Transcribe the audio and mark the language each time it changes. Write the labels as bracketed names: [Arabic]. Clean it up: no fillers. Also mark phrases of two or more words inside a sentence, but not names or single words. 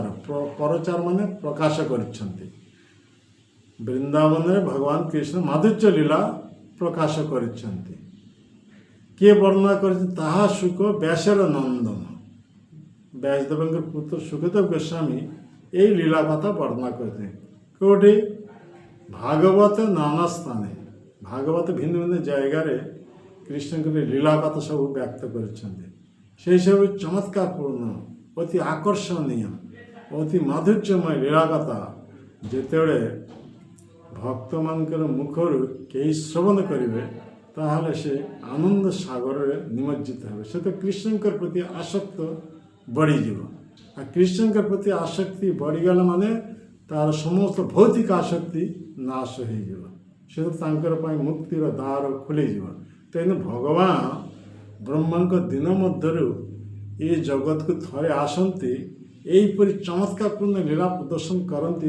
[Odia] ପରଚାର ମାନେ ପ୍ରକାଶ କରିଛନ୍ତି। ବୃନ୍ଦାବନରେ ଭଗବାନ କୃଷ୍ଣ ମାଧୁର୍ଯ୍ୟ ଲୀଳା ପ୍ରକାଶ କରିଛନ୍ତି। କିଏ ବର୍ଣ୍ଣନା କରିଛି? ତାହା ସୁଖ ବ୍ୟାସର ନନ୍ଦନ। ବ୍ୟାସଦେବଙ୍କର ପୁତ୍ର ସୁଖଦେବ ଗୋସ୍ୱାମୀ ଏଇ ଲୀଳା କଥା ବର୍ଣ୍ଣନା କରିଥିଲେ। କେଉଁଠି? ଭାଗବତ ନାନା ସ୍ଥାନେ, ଭାଗବତ ଭିନ୍ନ ଭିନ୍ନ ଜାଗାରେ କୃଷ୍ଣଙ୍କର ଲୀଳା କଥା ସବୁ ବ୍ୟକ୍ତ କରିଛନ୍ତି। ସେହିସବୁ ଚମତ୍କାରପୂର୍ଣ୍ଣ, ଅତି ଆକର୍ଷଣୀୟ, ଅତି ମାଧୁର୍ଯ୍ୟମୟ ଲୀଳା କଥା ଯେତେବେଳେ ଭକ୍ତମାନଙ୍କର ମୁଖରୁ କେହି ଶ୍ରବଣ କରିବେ, ତାହେଲେ ସେ ଆନନ୍ଦ ସାଗରରେ ନିମଜ୍ଜିତ ହେବେ। ସେ ତ କୃଷ୍ଣଙ୍କର ପ୍ରତି ଆସକ୍ତ ବଢ଼ିଯିବ। আর কৃষ্ণଙ୍କ ପ୍ରତି ଆସକ୍ତି ବଢ଼ିଗଲା ମାନେ ତାର ସମସ୍ତ ଭୌତିକ ଆସକ୍ତି ନାଶ ହୋଇଯିବ। ସେ ତାଙ୍କର ପାଇଁ ମୁକ୍ତିର ଦ୍ୱାର ଖୋଲିଯିବ। ତେଣୁ ଭଗବାନ ବ୍ରହ୍ମାଙ୍କ ଦିନ ମଧ୍ୟରୁ ଏ ଜଗତକୁ ଥରେ ଆସନ୍ତି, ଏହିପରି ଚମତ୍କାରପୂର୍ଣ୍ଣ ଲୀଳା ପ୍ରଦର୍ଶନ କରନ୍ତି।